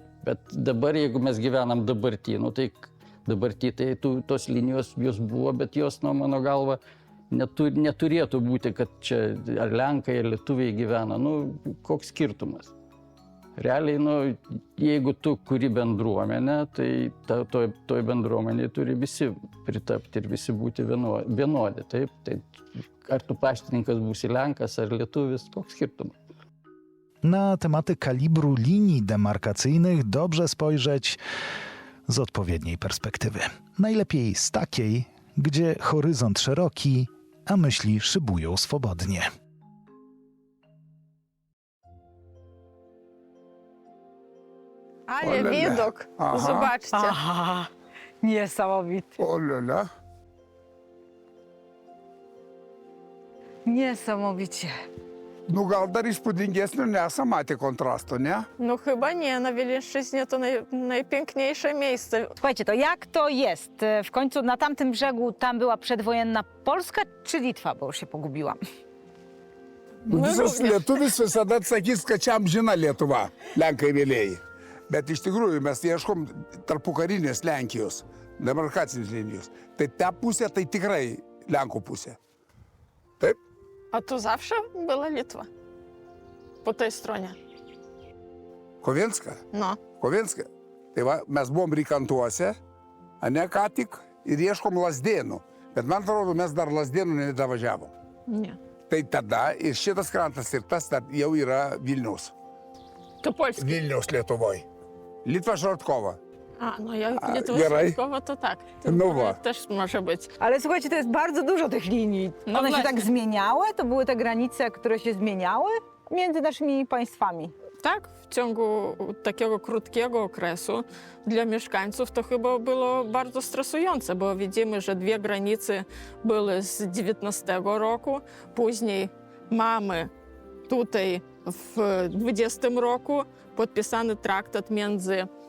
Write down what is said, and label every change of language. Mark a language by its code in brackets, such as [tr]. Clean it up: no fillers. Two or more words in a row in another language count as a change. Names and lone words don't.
[lt] Bet dabar, jeigu mes gyvenam dabartį, tai tos linijos jos buvo, bet jos, mano galva, neturėtų būti, kad čia ar Lenkai, ar Lietuviai gyvena. Koks skirtumas? Realiai, jeigu tu kuri bendruomenę, tai toj bendruomenėje turi visi pritapti ir visi būti vienodi, taip? Tai ar tu paštininkas būsi Lenkas ar Lietuvis, koks skirtumas? [pl] Na tematy kalibru linii demarkacyjnych dobrze spojrzeć z odpowiedniej perspektywy. Najlepiej z takiej, gdzie horyzont szeroki, a myśli szybują swobodnie. Ale widok, zobaczcie. Aha, niesamowity. Olala. Niesamowicie. [lt] Gal dar įspūdingesnio nesam matę kontrasto, [pl] nie? Chyba nie, na Wileńszczyźnie to najpiękniejsze miejsce. Słuchajcie, to jak to jest? W końcu na tamtym brzegu tam była przedwojenna Polska czy Litwa, bo już się pogubiłam. [lt] Visas lietuvis visada sakys, kad čia amžina Lietuva, Lenkai vėlėjai. Bet iš tikrųjų mes ieškom tarpukarinės Lenkijos, demarkacinės linijos. Tai ta pusė tai tikrai Lenkų pusė. Taip? [pl] A tu zawsze była Litwa? Po tej stronie? Kovinska? Kovinska. [lt] Tai va, mes buvom Rikantuose, ne ką tik, ir ieškom Lazdėnų. Bet man atrodo, mes dar Lazdėnų nedavažiavom. [pl] Nie. [lt] Tai tada ir šitas krantas ir tas jau yra Vilniaus. [pl] To Polski. [lt] Vilniaus Lietuvoje. [pl] Litwa Żartkowa. Jak Litwa Żartkowa, to tak. To też może być. Ale słuchajcie, to jest bardzo dużo tych linii. One się tak zmieniały? To były te granice, które się zmieniały między naszymi państwami? Tak, w ciągu takiego krótkiego okresu dla mieszkańców to chyba było bardzo stresujące, bo widzimy, że dwie granice były z 19 roku, później mamy tutaj w 20 roku podpisany traktat między